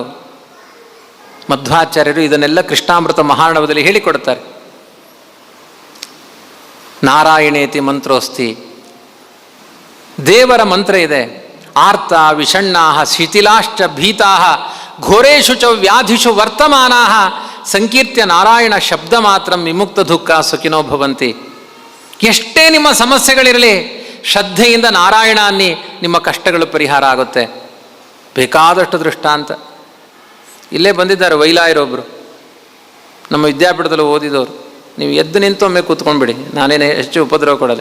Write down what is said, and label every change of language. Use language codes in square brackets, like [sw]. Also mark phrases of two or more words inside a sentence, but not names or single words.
[kn] ಮಧ್ವಾಚಾರ್ಯರು ಇದನ್ನೆಲ್ಲ ಕೃಷ್ಣಾಮೃತ ಮಹಾರ್ಣವದಲ್ಲಿ ಹೇಳಿಕೊಡ್ತಾರೆ. [sa] ನಾರಾಯಣೇತಿ ಮಂತ್ರೋಸ್ತಿ, [kn] ದೇವರ ಮಂತ್ರ ಇದೆ. [sa] ಆರ್ತ ವಿಷಣ್ಣಾ ಶಿಥಿಲಾಶ್ಚ ಭೀತಾ ಘೋರೇಶು ಚ ವ್ಯಾಧಿಷು ವರ್ತಮಾನಾ ಸಂಕೀರ್ತ್ಯ ನಾರಾಯಣ ಶಬ್ದ ಮಾತ್ರ ವಿಮುಕ್ತ ದುಃಖ ಸುಖಿನೋ ಭವಂತಿ. [kn] ಎಷ್ಟೇ ನಿಮ್ಮ ಸಮಸ್ಯೆಗಳಿರಲಿ, ಶ್ರದ್ಧೆಯಿಂದ ನಾರಾಯಣ ಅನ್ನಿ, ನಿಮ್ಮ ಕಷ್ಟಗಳು ಪರಿಹಾರ ಆಗುತ್ತೆ. ಬೇಕಾದಷ್ಟು ದೃಷ್ಟಾಂತ. ಇಲ್ಲೇ ಬಂದಿದ್ದಾರೆ ವೈಲಾಯರೊಬ್ಬರು, ನಮ್ಮ ವಿದ್ಯಾಪೀಠದಲ್ಲಿ ಓದಿದವರು. ನೀವು ಎದ್ದು ನಿಂತು ಒಮ್ಮೆ ಕೂತ್ಕೊಂಡ್ಬಿಡಿ, ನಾನೇನೇ ಹೆಚ್ಚು ಉಪದ್ರವ ಕೊಡಲ್ಲ.